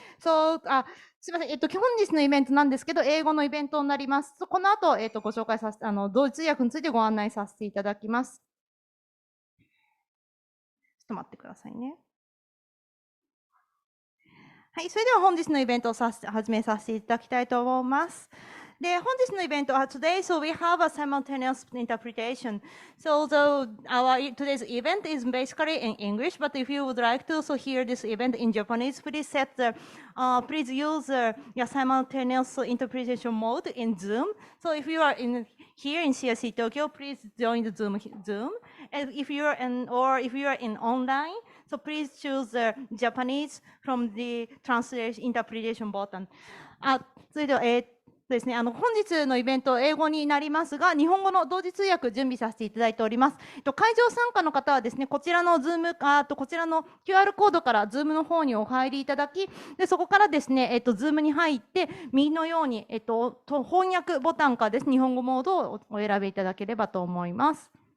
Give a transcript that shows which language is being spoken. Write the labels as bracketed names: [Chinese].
[Japanese] So, すみません、本日のイベントなんですけど、英語のイベントになります。この後、ご紹介させて、同時通訳についてご案内させていただきます。ちょっと待ってくださいね。はい、それでは本日のイベントを始めさせていただきたいと思います。で、本日のイベントは [English] today, so we have a simultaneous interpretation. So today's event is basically in English, but if you would like to so hear this event in Japanese, please please use simultaneous interpretation mode in Zoom. So if you are here in CIC Tokyo, please join the Zoom. And if you are in online, so please choose the Japanese from the translation interpretation button. [Japanese] それでは、ですね、本日のイベント、英語になりますが、日本語の同時通訳準備させていただいております。会場参加の方はですね、こちらのこちらの QR コードからズームの方にお入りいただき、でそこからですね、ズームに入って、右のように、翻訳ボタンからです、日本語モードをお選びいただければと思います。